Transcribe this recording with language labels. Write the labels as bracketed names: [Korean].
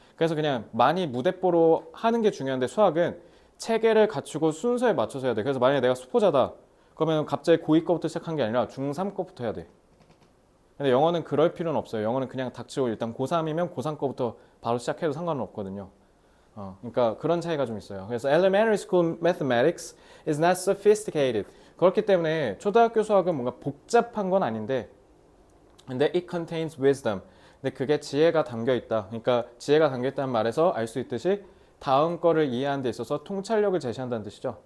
[Korean] 그래서 그냥 많이 무대뽀로 하는 게 중요한데 수학은 체계를 갖추고 순서에 맞춰서 해야 돼. 그래서 만약에 내가 수포자다. 그러면 갑자기 고2 거부터 시작한 게 아니라 중3 거부터 해야 돼. 근데 영어는 그럴 필요는 없어요. 영어는 그냥 닥치고 일단 고3이면 고3 거부터 바로 시작해도 상관은 없거든요. 그러니까 그런 차이가 좀 있어요. [English] 그래서 elementary school mathematics is not sophisticated. [Korean] 그렇기 때문에 초등학교 수학은 뭔가 복잡한 건 아닌데, 근데 [English] it contains wisdom. [Korean] 근데 그게 지혜가 담겨 있다. 그러니까 지혜가 담겨 있다는 말에서 알 수 있듯이 다음 거를 이해하는 데 있어서 통찰력을 제시한다는 뜻이죠.